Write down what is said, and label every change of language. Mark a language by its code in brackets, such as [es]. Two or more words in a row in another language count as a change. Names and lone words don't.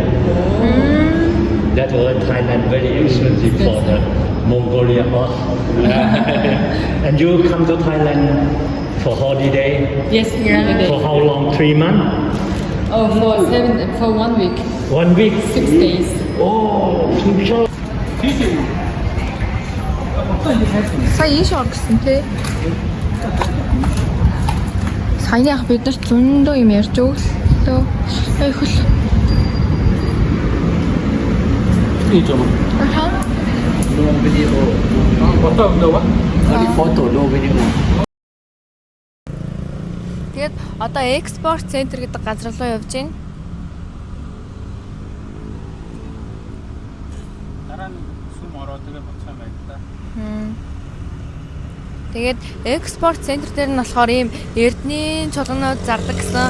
[en] That's why Thailand very expensive for the Mongolia horse. And you come to Thailand for holiday? Yes, holiday. For how long? 3 months? Oh, for 1 week, 1 week? 6 days. [ko] Oh, 진짜. [mn] Сая ийш ор гэсэн тий. Саяны ах бид нар зөндөө юм ярьж өглөө. Ой хөл. [tl] Video mo. [mn] Аха. [tl] Photo daw ba? [en] Photo, no video. [mn] Тэгээд одоо экспорт центр гэдэг газар руу явж байна. Дараа нь сүм ороод тэгээ буцах юм байна да. Тэгээд экспорт центр дээр нь болохоор ийм эрдэнийн чулуунууд зардаг гэсэн.